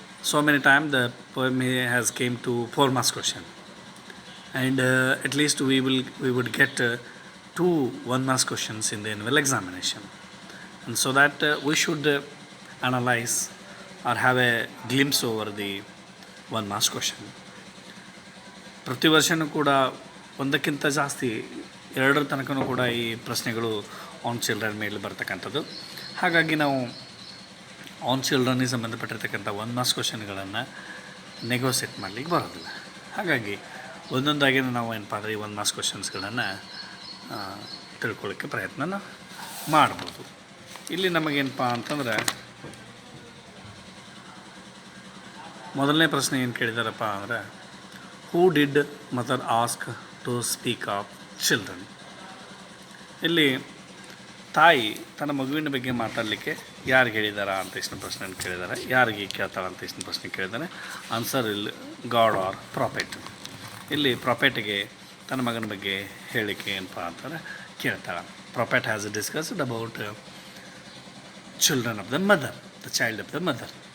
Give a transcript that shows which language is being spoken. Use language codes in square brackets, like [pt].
[en] So many times the poem has came to 4 marks question, and at least we would get 2 1 marks questions in the annual examination, and so that we should analyze or have a glimpse over the 1 marks question. [kn] ಪ್ರತಿ ವರ್ಷವೂ ಕೂಡ ಒಂದಕ್ಕಿಂತ ಜಾಸ್ತಿ 2 ತನಕನೂ ಕೂಡ ಈ ಪ್ರಶ್ನೆಗಳು on children ಮೇಲೆ ಬರ್ತಕ್ಕಂಥದ್ದು. ಹಾಗಾಗಿ ನಾವು ಆನ್ ಚಿಲ್ಡ್ರನ್ನಿಗೆ ಸಂಬಂಧಪಟ್ಟಿರ್ತಕ್ಕಂಥ 1 ಮಾರ್ಕ್ಸ್ ಕ್ವಶನ್ಗಳನ್ನು ನೆಗೋಸಿಯೇಟ್ ಮಾಡಲಿಕ್ಕೆ ಬರೋದಿಲ್ಲ. ಹಾಗಾಗಿ ಒಂದೊಂದಾಗಿ ನಾವು ಏನಪ್ಪ ಅಂದರೆ ಈ 1 ಮಾರ್ಕ್ಸ್ ಕ್ವಶನ್ಸ್ಗಳನ್ನು ತಿಳ್ಕೊಳ್ಳೋಕ್ಕೆ ಪ್ರಯತ್ನ ಮಾಡ್ಬೋದು. ಇಲ್ಲಿ ನಮಗೇನಪ್ಪ ಅಂತಂದ್ರೆ ಮೊದಲನೇ ಪ್ರಶ್ನೆ ಏನು ಕೇಳಿದಾರಪ್ಪ ಅಂದರೆ, [en] Who did mother ask to speak of children? [kn] ಇಲ್ಲಿ ತಾಯಿ ತನ್ನ ಮಗುವಿನ ಬಗ್ಗೆ ಮಾತಾಡಲಿಕ್ಕೆ ಯಾರಿಗೆ ಹೇಳಿದಾರ ಅಂತ ಇಷ್ಟು ಪ್ರಶ್ನೆ ಕೇಳಿದ್ದಾರೆ. ಯಾರಿಗೆ ಕೇಳ್ತಾಳೆ ಅಂತ ಇಷ್ಟು ಪ್ರಶ್ನೆ ಕೇಳಿದ್ದಾರೆ. ಆನ್ಸರ್ ಇಲ್ಲಿ ಗಾಡ್ ಆರ್ ಪ್ರಾಫೆಟ್. ಇಲ್ಲಿ ಪ್ರಾಫೆಟ್ಗೆ ತನ್ನ ಮಗನ ಬಗ್ಗೆ ಹೇಳಿಕೆ ಏನಪ್ಪ ಅಂತಂದರೆ ಕೇಳ್ತಾಳೆ. [en] Prophet has discussed about children of the mother, the child of the mother.